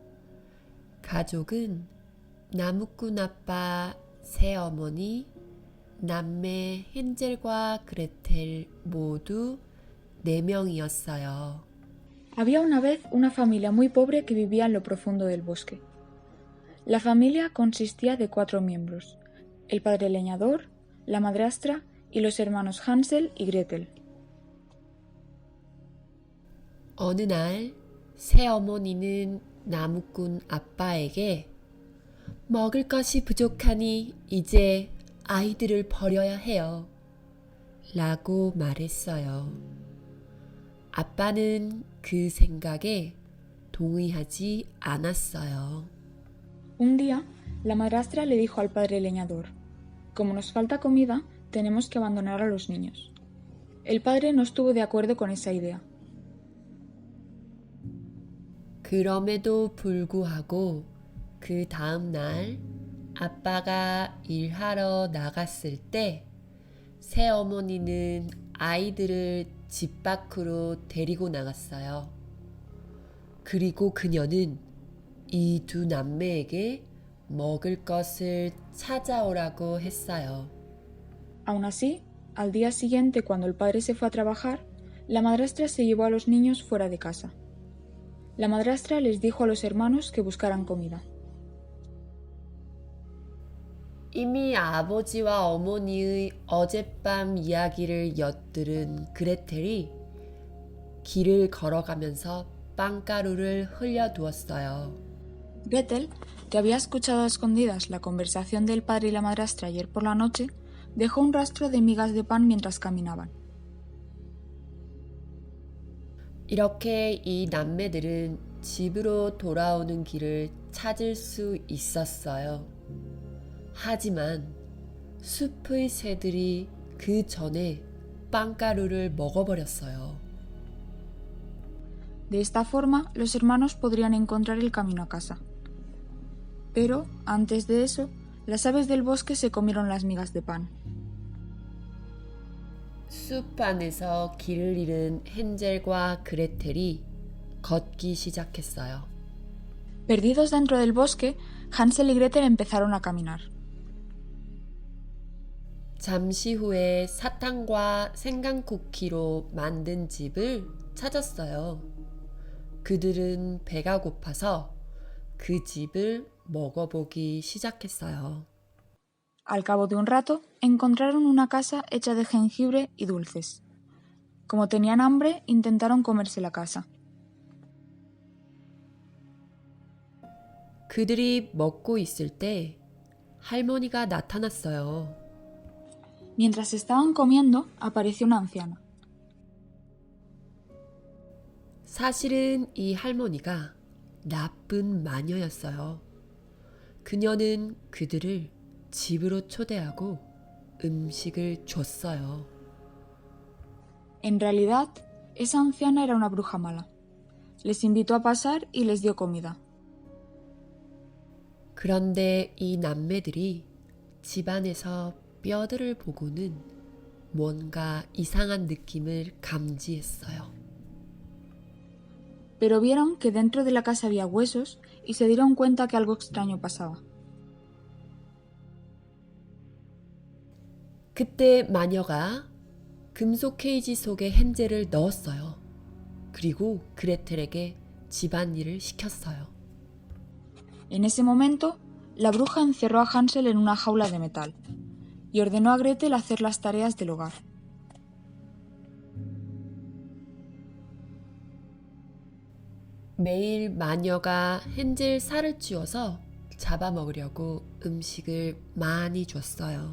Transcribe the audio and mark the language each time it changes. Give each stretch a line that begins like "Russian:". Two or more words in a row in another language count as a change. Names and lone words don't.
Korean: 가족은 나무꾼 아빠, 새어머니, 남매 헨젤과 그레텔 모두 4명이었어요.
Spanish: Había una vez una familia muy pobre que vivía en lo profundo del bosque. La familia consistía de 4 miembros: el padre leñador, la madrastra y los hermanos Hansel y Gretel.
Korean: 어느 날 새어머니는 나무꾼 아빠에게 먹을 것이 부족하니 이제 아이들을 버려야 해요. 라고 말했어요. 아빠는 그 생각에 동의하지 않았어요.
Spanish: Un día, la madrastra le dijo al padre leñador: como nos falta comida, tenemos que abandonar a los niños. El padre no estuvo de acuerdo con esa idea.
Korean: 그럼에도 불구하고 그 다음 날 아빠가 일하러 나갔을 때 새어머니는 아이들을 집 밖으로 데리고 나갔어요. 그리고 그녀는 이 2 남매에게 먹을 것을 찾아오라고 했어요.
Spanish: Aún así, al día siguiente, cuando el padre se fue a trabajar, la madrastra se llevó a los niños fuera de casa. La madrastra les dijo a los hermanos que buscaran comida.
Korean: 이미 아버지와 어머니의 어젯밤 이야기를 엿들은 그레텔이 길을 걸어가면서 빵가루를 흘려두었어요.
Spanish: Gretel, que había escuchado a escondidas la conversación del padre y la madrastra ayer por la noche, dejó un rastro de migas de pan mientras caminaban.
Korean: 이렇게 이 남매들은 집으로 돌아오는 길을 찾을 수 있었어요. 하지만 숲의 새들이 그 전에 빵가루를 먹어버렸어요.
Spanish: De esta forma, los hermanos podrían encontrar el camino a casa. Pero, antes de eso, las aves del bosque se comieron las migas de pan.
Korean: 숲 안에서 길을 잃은 헨젤과 그레텔이 걷기 시작했어요.
Spanish: Perdidos dentro del bosque, Hansel y Gretel empezaron a caminar.
Korean: 잠시 후에 사탕과 생강쿠키로 만든 집을 찾았어요. 그들은 배가 고파서 그 집을 먹어보기 시작했어요.
Spanish: Al cabo de un rato, encontraron una casa hecha de jengibre y dulces. Como tenían hambre, intentaron comerse la casa.
Korean: 그들이 먹고 있을 때 할머니가 나타났어요.
Spanish: Mientras estaban comiendo, apareció una anciana.
Korean: 사실은 이 할머니가 나쁜 마녀였어요. 그녀는 그들을 집으로 초대하고 음식을 줬어요.
Spanish: En realidad, esa anciana era una bruja mala. Les invitó a pasar y les dio comida.
Korean: 그런데 이 남매들이 집안에서 뼈들을 보고는 뭔가 이상한 느낌을 감지했어요.
Spanish: Pero vieron que dentro de la casa había huesos y se dieron cuenta que algo extraño pasaba.
Korean: 그때 마녀가 금속 케이지 속에 헨젤을 넣었어요. 그리고 그레텔에게 집안일을 시켰어요.
Spanish: En ese momento, la bruja encerró a Hansel en una jaula de metal y ordenó a Gretel hacer las tareas del hogar.
Korean: 매일 마녀가 헨젤 살을 찌워서 잡아먹으려고 음식을 많이 줬어요.